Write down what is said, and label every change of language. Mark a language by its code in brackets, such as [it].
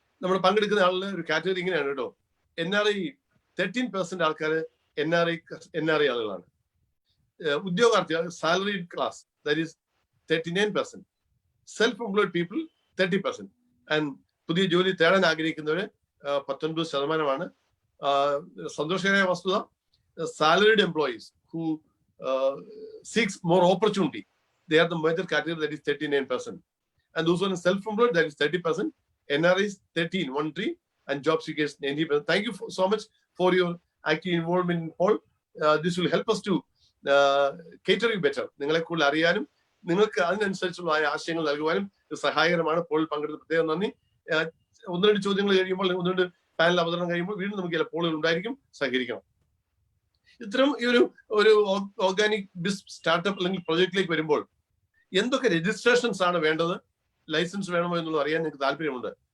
[ml] നമ്മൾ പങ്കെടുക്കുന്ന ആളുടെ ഒരു കാറ്റഗറി ഇങ്ങനെയാണ് കേട്ടോ. NRI 13% ആൾക്കാർ NRI ആളുകളാണ്. ഉദ്യോഗാർത്ഥി salaried class, that is 39%. Self employed people 30%. And പുതിയ ജോലി തേടാൻ ആഗ്രഹിക്കുന്നവര് 19%. സന്തോഷകരമായ വസ്തുത, [en] Salaried employees who seeks more opportunity, they are the major category, that is 39%. And those who are self-employed, that is 30%. NRIs 13, and job seekers 90%. Thank you so much for your active involvement in poll. This will help us to cater you better. [ml] നിങ്ങളെ കൂടുതൽ അറിയാനും നിങ്ങൾക്ക് അതിനനുസരിച്ചുള്ള ആശയങ്ങൾ നൽകുവാനും സഹായകരമാണ് പോളിൽ പങ്കെടുത്ത. പ്രത്യേകം നന്ദി. 1-2 ചോദ്യങ്ങൾ കഴിയുമ്പോൾ, 1-2 പാനൽ അവതരണം കഴിയുമ്പോൾ വീണ്ടും നമുക്ക് ചില പോളുകൾ ഉണ്ടായിരിക്കും. സഹകരിക്കണം. ഇത്തരം ഈ ഒരു ഓർഗാനിക് സ്റ്റാർട്ടപ്പ് അല്ലെങ്കിൽ പ്രൊജക്റ്റിലേക്ക് വരുമ്പോൾ എന്തൊക്കെ രജിസ്ട്രേഷൻസ് ആണ് വേണ്ടത്, ലൈസൻസ് വേണമോ എന്നുള്ളത് അറിയാൻ എനിക്ക് താല്പര്യമുണ്ട്.